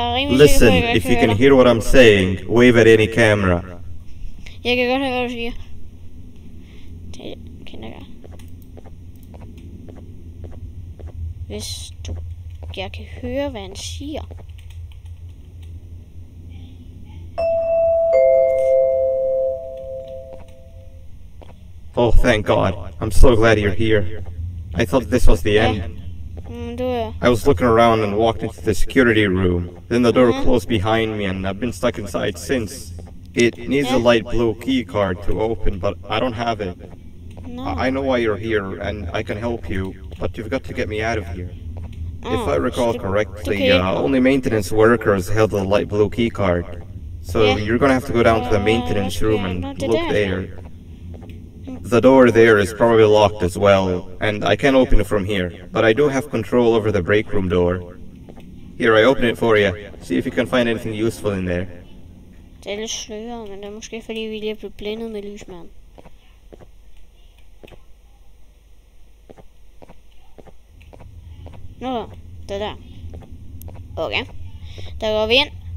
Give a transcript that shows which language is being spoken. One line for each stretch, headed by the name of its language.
English: Listen, if you can hear what I'm saying, wave at any camera.
Danish: Jeg kan godt høre, hvad du siger. Det kender jeg. Hvis du... Jeg kan høre, hvad han siger.
English: Oh, thank God. I'm so glad you're here. I thought this was the end. I was looking around and walked into the security room. Then the door closed behind me and I've been stuck inside since. It needs a light blue key card to open, but I don't have it. I know why you're here and I can help you, but you've got to get me out of here. If I recall correctly, only maintenance workers held the light blue key card. So you're gonna have to go down to the maintenance room and look there. The door there is probably locked as well, and I can't open it from here, but I do have control over the break room door. Here, I open it for you. See if you can find anything useful in there.
Danish: Det er lidt sløret, men det er måske fordi vi lige er blevet blændet med lysmanden. Nå, det der. Okay. Der går vi ind.